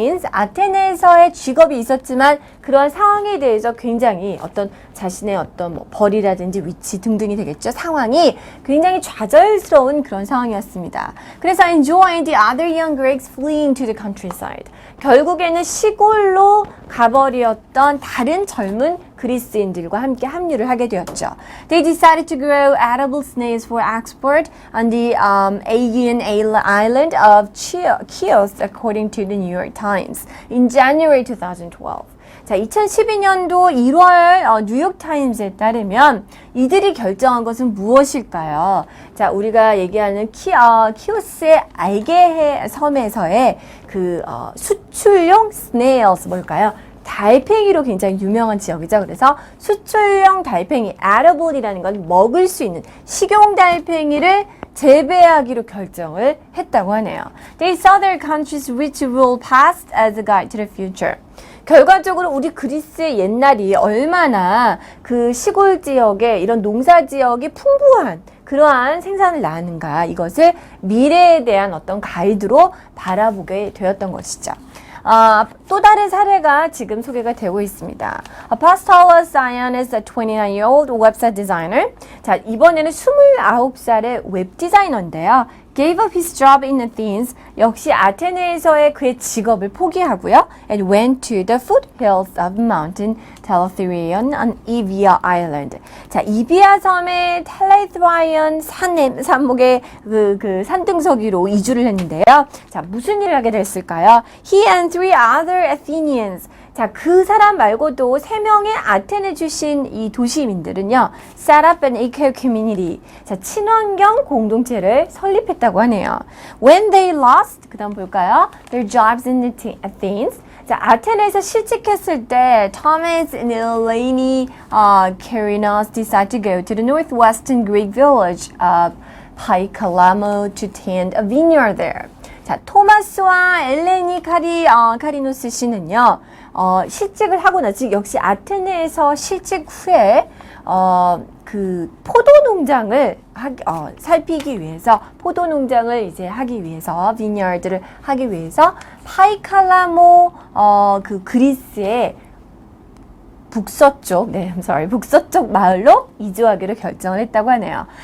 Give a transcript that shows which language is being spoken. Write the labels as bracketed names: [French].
[Korean] 아테네에서의 직업이 있었지만 그런 상황에 대해서 굉장히 자신의 벌이라든지 위치 등등이 되겠죠. 상황이 굉장히 좌절스러운 그런 상황이었습니다. [English] 그래서 enjoined the other young Greeks fleeing to the countryside. [Korean] 결국에는 시골로 가버렸던 다른 젊은 그리스인들과 함께 합류를 하게 되었죠. [English] They decided to grow edible snails for export on the Aegean island of Chios, according to the New York Times, in January 2012. [Korean] 자, 2012년도 1월 뉴욕타임즈에 따르면 이들이 결정한 것은 무엇일까요? 자, 우리가 얘기하는 키오스의 알게해 섬에서의 그 수출용 snails 뭘까요? 달팽이로 굉장히 유명한 지역이죠. 그래서 수출용 달팽이, edible이라는 건 먹을 수 있는 식용 달팽이를 재배하기로 결정을 했다고 하네요. [English] They saw their country's rich rural past as a guide to the future. [Korean] 결과적으로 우리 그리스의 옛날이 얼마나 그 시골 지역에 이런 농사 지역이 풍부한 그러한 생산을 낳았는가, 이것을 미래에 대한 어떤 가이드로 바라보게 되었던 것이죠. 또 다른 사례가 지금 소개가 되고 있습니다. [English] Apostolos Ioannis, a 29-year-old website designer. [Korean] 자, 이번에는 29살의 웹 디자이너인데요. [English] Gave up his job in Athens. [Korean] 역시 아테네에서의 그의 직업을 포기하고요. [English] And went to the foothills of mountain Telethrion on Evia Island. [Korean] 자, 이비아 섬의 텔레트라이언 산목의 그 산등서기로 이주를 했는데요. 자, 무슨 일을 하게 됐을까요? [English] He and three other Athenians [Korean] 자, 그 사람 말고도 3명의 아테네 출신 이 도시민들은요, [English] set up an eco-community. [Korean] 자, 친환경 공동체를 설립했다고 하네요. [English] When they lost, [Korean] 그 다음 볼까요? [English] Their jobs in Athens. [Korean] 자, 아테네에서 실직했을 때 [English] Thomas and Eleni Kerinos decided to go to the northwestern Greek village of Paikalamo to tend a vineyard there. [Korean] 자, 토마스와 엘레니 카리노스 씨는요, 실직을 하고 나서 역시 아테네에서 실직 후에 그 포도 농장을 살피기 위해서 포도 농장을 이제 하기 위해서 비니어드를 하기 위해서 파이칼라모 그 그리스의 북서쪽 마을로 이주하기로 결정을 했다고 하네요.